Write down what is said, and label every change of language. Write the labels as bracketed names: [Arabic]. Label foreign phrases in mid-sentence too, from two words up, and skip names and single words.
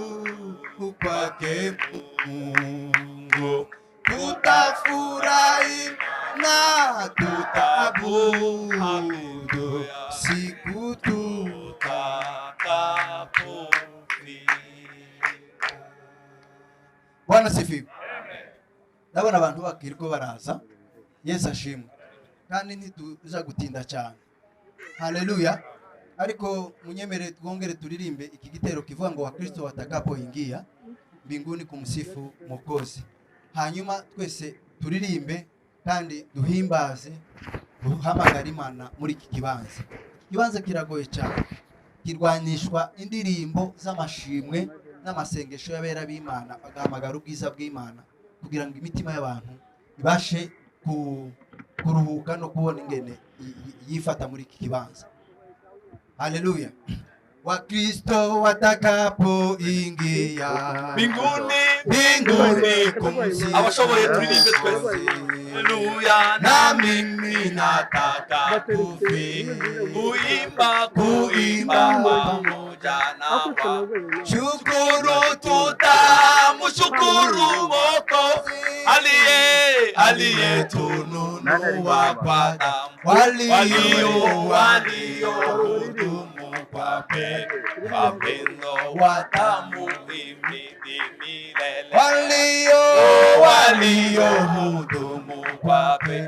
[Swahili] kwake Mungu tutafurahi na tutaabudu siku tutakapofika. Bwana sifiwe. [Kinyarwanda] Ndabona abantu bakiriko baraza. Yesu ashimwe. Kandi ntituza gutinda cyane. Haleluya. Ariko munyemere twongere turirimbe iki gitero kivuga ngo [Swahili] Wakristo watakapoingia mbinguni kumsifu Mwokozi. [Kinyarwanda] Hanyuma twese turirimbe kandi duhimbaze duhamagara Imana muri iki kibanza. Kibanza kiragoye cyane. Kirwanishwa indirimbo z'amashimwe n'amasengesho y'abera b'Imana bagahamagara ubwiza bw'Imana kugira ngo imitima y'abantu ibashe kuruhuka no kubona ingene yifata muri iki kibanza. Haleluya. [Swahili] Wakristo watakapoingia mbinguni kumsifu. [Kinyarwanda] Abashoboye turirimbe twese. Haleluya. [Swahili] Na mimi nataka kuimba pamoja na shukuru, tutamshukuru Mwokozi aliyetununua kwa damu, waliohudumu kwa pendo watamhimidi milele, waliohudumu kwa pendo.